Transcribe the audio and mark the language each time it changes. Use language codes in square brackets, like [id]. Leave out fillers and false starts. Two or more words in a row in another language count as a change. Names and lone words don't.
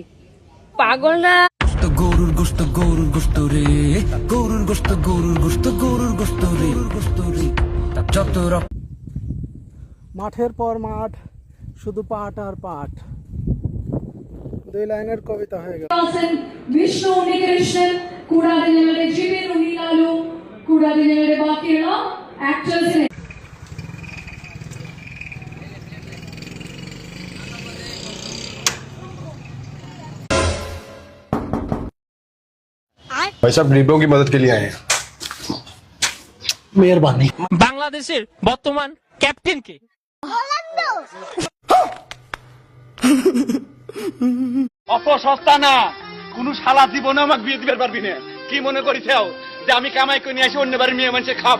[bn] পাগলরা গরুর গোশত গরুর গোশত রে, গরুর গোশত গরুর গোশত গরুর গোশত রে, গোশত রে যত মাঠের পর মাঠ, শুধু পাট আর পাট। 2 লাইনের কবিতা হয়ে গেল। [ml] വിഷ്ണു ഉണ്ണികൃഷ്ണൻ കൂടാതെ ഞങ്ങളുടെ ജിബിൻ ഉണ്ണിലാലു കൂടാതെ ഞങ്ങളുടെ ബാക്കിയുള്ള ആക്ടേഴ്സിനെ [hi] भाई साहब गरीबों की मदद के लिए आए हैं। [bn] মেহেরবানি। বাংলাদেশের বর্তমান ক্যাপ্টেন কে? অপসস্তা না কোন শালা জীবনে আমাকে বিয়ে দিতে পারবি না। কি মনে করিছাও যে আমি কামাই করে নিয়ে এসে অন্য বাড়ির মেয়ে মানুষের খাবো?